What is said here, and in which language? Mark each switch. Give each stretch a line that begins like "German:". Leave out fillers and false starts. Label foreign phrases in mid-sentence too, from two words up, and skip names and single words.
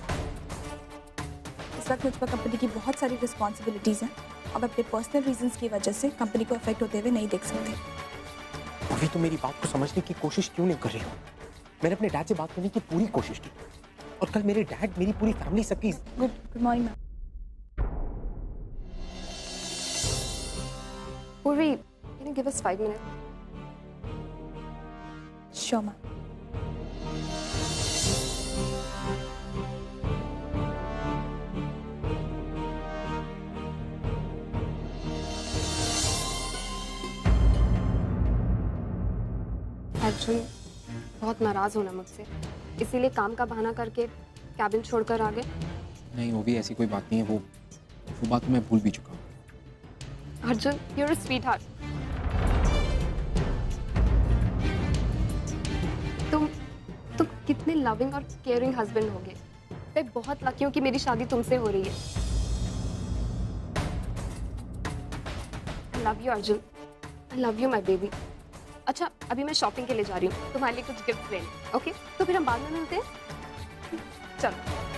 Hindi: इस वक्त मुझ पर कंपनी की बहुत सारी रिस्पॉन्सिबिलिटीज़ हैं और अपने
English: personal reasons
Hindi: की वजह से कंपनी को अफेक्ट होते हुए नहीं देख सकती। पूर्वी, तुम मेरी बात को समझने की कोशिश क्यों नहीं कर रही हो? मैंने अपने डैड से बात करने की पूरी कोशिश की और कल मेरे डैड मेरी पूरी फैमिली सबकी।
English: Good morning ma'am. Purvi, can you give us 5 minutes? Sure ma'am.
Hindi: अर्जुन बहुत नाराज होना मुझसे, इसीलिए काम का बहाना करके कैबिन छोड़कर आ गए। नहीं, वो भी ऐसी कोई बात नहीं है। वो बात मैं भूल भी चुका हूँ।
English: अर्जुन, you're a sweetheart.
Hindi: तुम कितने लविंग और
English: caring husband
Hindi: होगे। मैं बहुत लकी हूँ कि मेरी शादी तुमसे हो रही है।
English: I love you अर्जुन, I love you my baby.
Hindi: अच्छा, अभी मैं शॉपिंग के लिए जा रही हूँ, तुम्हारे लिए कुछ गिफ्ट लेने। ओके, तो फिर हम बाद में मिलते हैं। चलो।